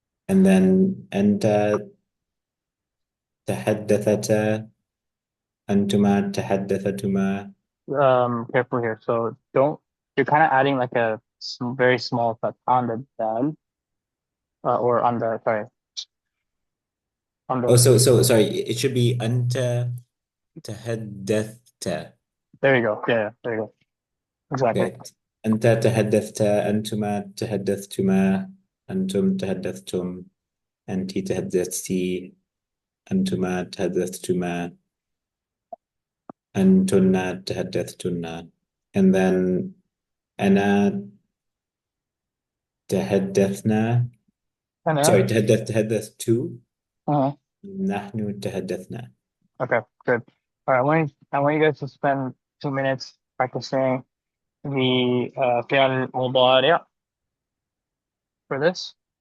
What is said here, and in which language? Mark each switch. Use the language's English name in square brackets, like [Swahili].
[English] and then [Arabic] أنت تحدثتا أنتما تحدثتما [English] Careful here. So don't, you're kind of adding like a very small touch on the dal, or on the, sorry. Oh, [Arabic] Alhamdulillah. [English] so sorry. It should be anta tahaddathta. There you go. Yeah, there you go. Exactly. Okay. [Arabic] أنت تحدثت أنتما تحدثتما أنتم تحدثتم أنت تحدثتي أنتما تحدثتما أنتن تحدثتن. [English] And then [Arabic] أنا تحدثنا. [English] And Sorry, [Arabic] تحدثت. uh, نحن تحدثنا. [English] okay, good. All right, I want you guys to spend 2 minutes practicing the فعل المضارع for this.